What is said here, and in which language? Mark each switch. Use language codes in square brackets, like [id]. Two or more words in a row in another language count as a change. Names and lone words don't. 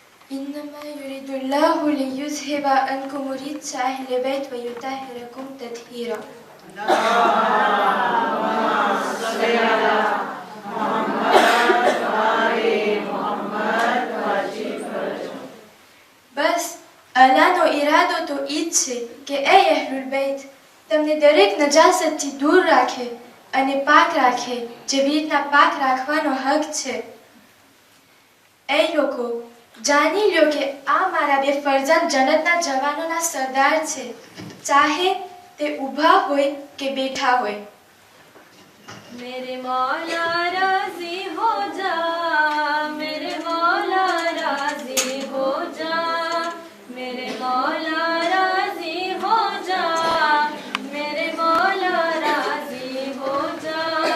[ar] إنما يريد الله ليذهب عنكم الرجس أهل البيت ويطهركم تطهيرا. [gu] બસ અલ્લાહનો ઈરાદો તો ઈ જ છે કે એ અહલુલ બૈત તમને દરેક નજાસતથી દૂર રાખે અને પાક રાખે, જેવી રીતના પાક રાખવાનો હક છે. એ લોકો જાણી લ્યો કે આ મારા બે ફરજંદ જન્નતના જવાનોના સરદાર છે, ચાહે તે ઊભા હોય કે બેઠા હોય. [hi] मेरे मौला राजी हो जा, मेरे मौला राजी हो जा, मेरे मौला राजी हो जा, मेरे मौला राजी हो जा.